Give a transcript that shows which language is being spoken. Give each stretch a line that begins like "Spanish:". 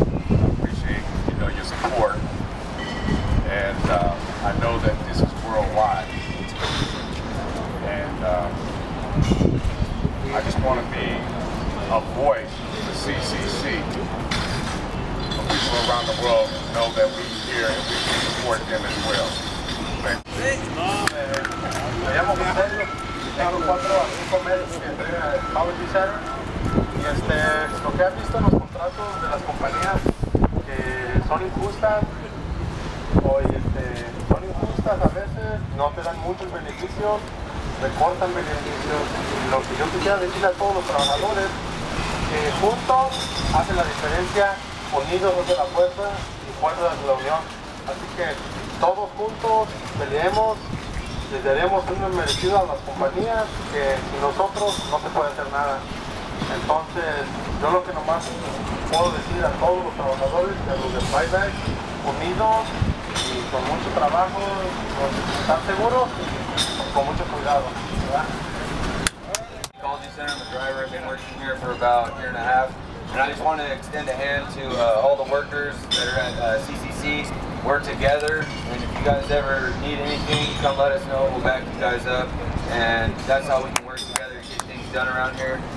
English: I appreciate your support, and I know that this is worldwide. And I just want to be a voice for CCC. For people around the world know that we're here and we support them as well. Thank you.
Spanish: Me llamo José, tengo 4 a 5 meses que entré al Buyback Center y lo que has visto en los contratos de las compañías que son injustas a veces, no te dan muchos beneficios, recortan beneficios, y lo que yo quisiera decirle a todos los trabajadores que juntos hacen la diferencia, unidos hacen la fuerza y fuerza es la unión, así que todos juntos peleemos. Les daremos un merecido a las compañías que sin nosotros no se puede hacer nada. Entonces, yo lo que nomás puedo decir a todos los trabajadores, a los de Buyback, unidos y con mucho trabajo, con estar seguros y con mucho cuidado, ¿verdad?
English: Technology Center, I'm a driver. I've been working here for about a year and a half. And I just want to extend a hand to all the workers that are at CCC. We're together, and if you guys ever need anything, come let us know. We'll back you guys up, and that's how we can work together and get things done around here.